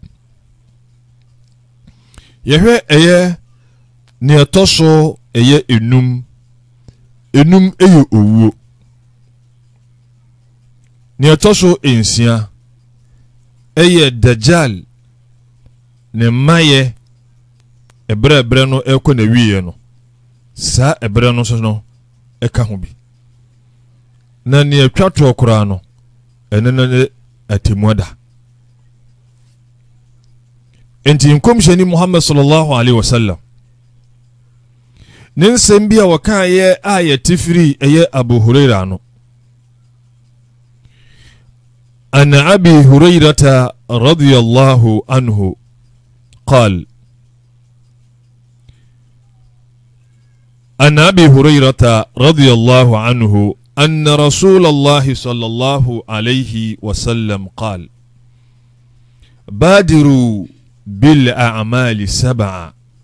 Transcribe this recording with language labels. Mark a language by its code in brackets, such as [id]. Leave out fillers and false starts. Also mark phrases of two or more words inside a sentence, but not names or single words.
[ak] yɛhwɛ ɛyɛ ne ɛtɔ so ɛyɛ enum ɛyɛ owuo ne ɛtɔ so ensia ɛyɛ dajjal ne mmayɛ ɛberɛ no ɛkɔ na wieɛ no saa ɛberɛ no so no ɛka ho bi na ne atwa toɔ koraa no ɛno no ne atemmuada enti nkɔmhyɛni Muhammad [ar] صلى الله عليه وسلم [ak] ne nsɛm bi a wɔkaeɛ a yɛte firi ɛyɛ Abu Huraira no [ar] أن أبي هريرة رضي الله عنه قال أن أبي هريرة رضي الله عنه أن رسول الله صلى الله عليه وسلم قال بادروا بالأعمال 7